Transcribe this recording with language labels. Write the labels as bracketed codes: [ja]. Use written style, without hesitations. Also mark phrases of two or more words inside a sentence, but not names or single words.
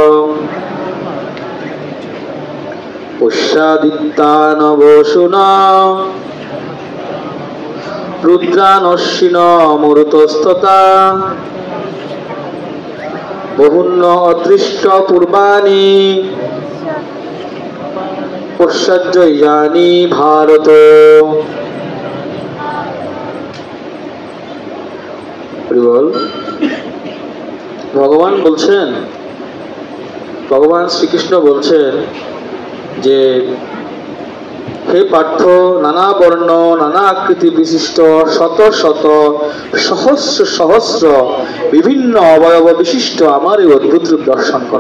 [sa] पुष्यादित्यानवसुना रुद्रानश्विन मरुतस्तथा बहुन्न अदृष्ट पूर्वाणि पश्चाज्जयानि भारत। [bn] ভগবান বলছেন, ভগবান শ্রীকৃষ্ণ বলছেন যে হে পার্থ, নানা বর্ণ নানা আকৃতি বিশিষ্ট শত শত সহস্র সহস্র বিভিন্ন অবয়ব বিশিষ্ট আমার এই অদ্ভুত রূপ দর্শন করো।